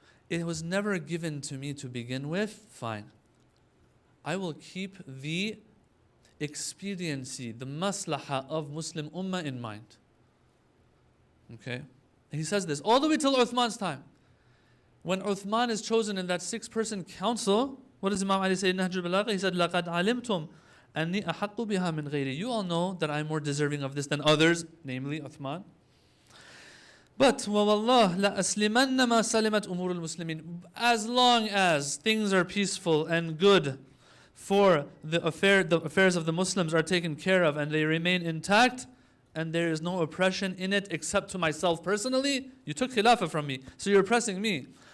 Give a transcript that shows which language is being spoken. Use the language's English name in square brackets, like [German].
[English] It was never given to me to begin with. Fine. I will keep the expediency, the maslaha of Muslim ummah in mind. Okay? And he says this all the way till Uthman's time. When Uthman is chosen in that 6-person council, what does Imam Ali say in Nahj al-Balagha? He said, [Arabic] لَقَدْ عَلِمْتُمْ أَنِّي أَحَقُّ بِهَا مِنْ غَيْرِي. [English] You all know that I'm more deserving of this than others, namely Uthman. But [Arabic] وَوَاللَّهِ لَأَسْلِمَنَّ مَا سَلِمَتْ أُمُورُ الْمُسْلِمِينَ. [English] As long as things are peaceful and good for the affairs of the Muslims are taken care of and they remain intact, and there is no oppression in it except to myself personally, you took khilafah from me, so you're oppressing me.